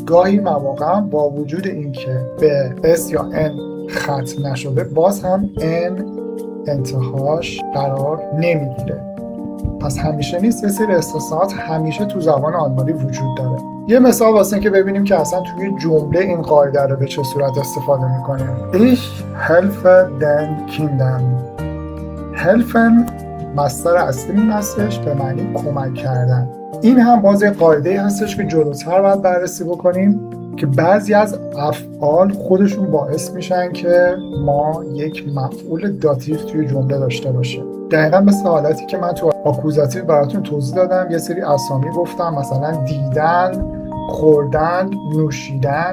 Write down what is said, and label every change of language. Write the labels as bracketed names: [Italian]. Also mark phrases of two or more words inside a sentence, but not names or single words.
[Persian] گاهی مواقع با وجود اینکه به s یا n ختم نشده باز هم n انتهاش قرار نمیگیره. پس همیشه نیست، یه سری استثناءات همیشه تو زبان آلمانی وجود داره. یه مثال واسه این که ببینیم که اصلا توی جمله این قاعده رو به چه صورت استفاده میکنیم. [German] Ich helfe den Kindern. [Persian] helfen مصدر اصلیمون هستش به معنی کمک کردن. این هم باز یه قاعده هستش که جلوتر باید بررسی بکنیم که بعضی از افعال خودشون باعث میشن که ما یک مفعول داتیو توی جمله داشته باشیم. دقیقا مثل حالتی که من تو آکوزاتیو براتون توضیح دادم، یه سری اسامی گفتم مثلا دیدن، خوردن، نوشیدن.